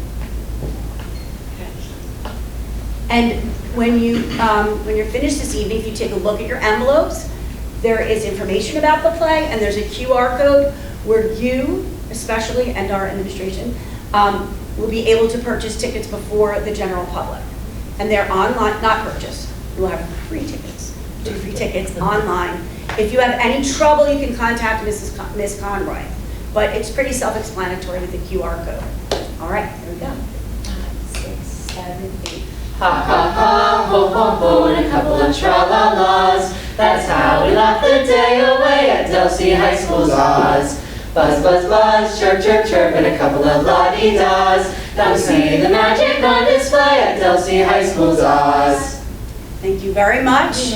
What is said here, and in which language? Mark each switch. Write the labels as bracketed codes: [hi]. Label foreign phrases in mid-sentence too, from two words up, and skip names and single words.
[en] And when you're finished this evening, if you take a look at your envelopes, there is information about the play, and there's a QR code where you, especially, and our administration, will be able to purchase tickets before the general public. And they're online, not purchase. You'll have free tickets, 2 free tickets online. If you have any trouble, you can contact Ms. Conroy. But it's pretty self-explanatory with the QR code. All right, here we go. 5, 6, 7, 8. Ha ha ha, ho ho ho, and a couple of tra-la-las. That's how we laugh the day away at Delsea High School's Oz. Buzz, buzz, buzz, chirp, chirp, chirp, and a couple of la-di-das. Come see the magic on display at Delsea High School's Oz. Thank you very much.